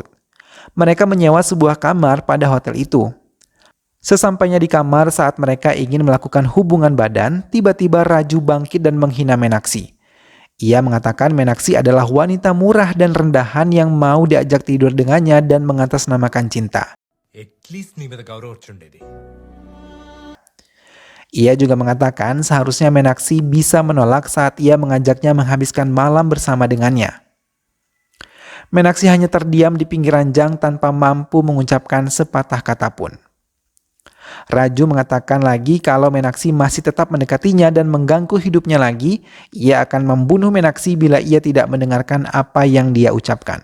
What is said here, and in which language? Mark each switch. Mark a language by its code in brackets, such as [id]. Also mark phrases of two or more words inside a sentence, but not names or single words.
[id] Mereka menyewa sebuah kamar pada hotel itu. Sesampainya di kamar saat mereka ingin melakukan hubungan badan, tiba-tiba Raju bangkit dan menghina Meenakshi. Ia mengatakan Meenakshi adalah wanita murah dan rendahan yang mau diajak tidur dengannya dan mengatasnamakan cinta. [te] అట్లీస్ట్ నీ మీద గౌరవం వచ్చుండేది. [id] Ia juga mengatakan seharusnya Meenakshi bisa menolak saat ia mengajaknya menghabiskan malam bersama dengannya. Meenakshi hanya terdiam di pinggir ranjang tanpa mampu mengucapkan sepatah kata pun. Raju mengatakan lagi kalau Meenakshi masih tetap mendekatinya dan mengganggu hidupnya lagi, ia akan membunuh Meenakshi bila ia tidak mendengarkan apa yang dia ucapkan.